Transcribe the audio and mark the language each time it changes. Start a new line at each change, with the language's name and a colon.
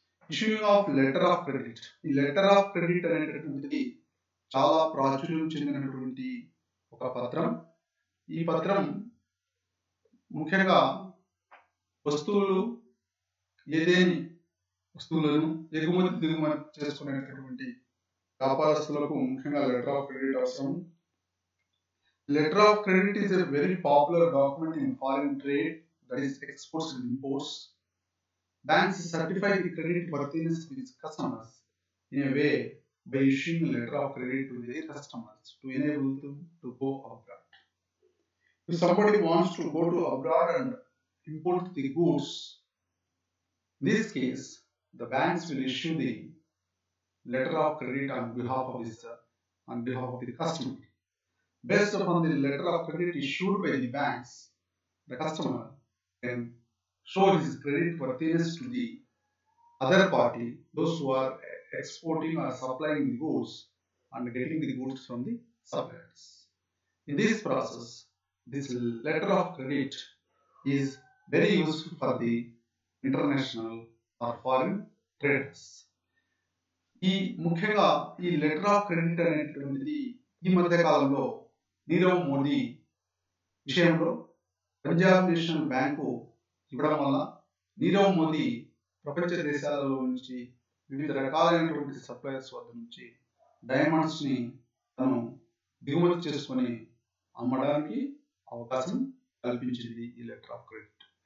Telugu: Issuing of letter of credit. ఈ letter of credit అనేటటువంటిది చాలా ప్రాచుర్యం చెందినటువంటి ఒక పత్రం. ఈ పత్రం ముఖ్యంగా వస్తువులు ఏదేని వస్తువులను ఎగుమతి దిగుమతి చేసుకునేటటువంటి వ్యాపారస్తులకు ముఖ్యంగా లెటర్ ఆఫ్ క్రెడిట్ అవసరం.
English: Letter of credit is a very popular document in foreign trade, that is exports and imports. Banks certify the credit worthiness of its customers in a way by issuing a letter of credit to their customers to enable them to go abroad. If somebody wants to go to abroad and import the goods, in this case, the banks will issue the letter of credit on behalf of the customer. Based upon the letter of credit issued by the banks, the customer can show his credit worthiness to the other party, those who are exporting or supplying the goods and getting the goods from the suppliers. In this process, this letter of credit is very useful for the international or foreign traders.
Telugu: ఈ ముఖ్యంగా ఈ letter of credit అనేటువంటిది ఈ మధ్య కాలంలో నీరవ్ మోదీ విషయంలో Punjab national bank ఇవ్వడం వల్ల నీరవ్ మోదీ ప్రపంచ దేశాలలో నుంచి వివిధ రకాలైనటువంటి సప్లయర్స్ వద్ద నుంచి డైమండ్స్ని తను దిగుమతి చేసుకొని అమ్మడానికి అవకాశం కల్పించింది ఈ లెటర్ ఆఫ్ క్రెడిట్.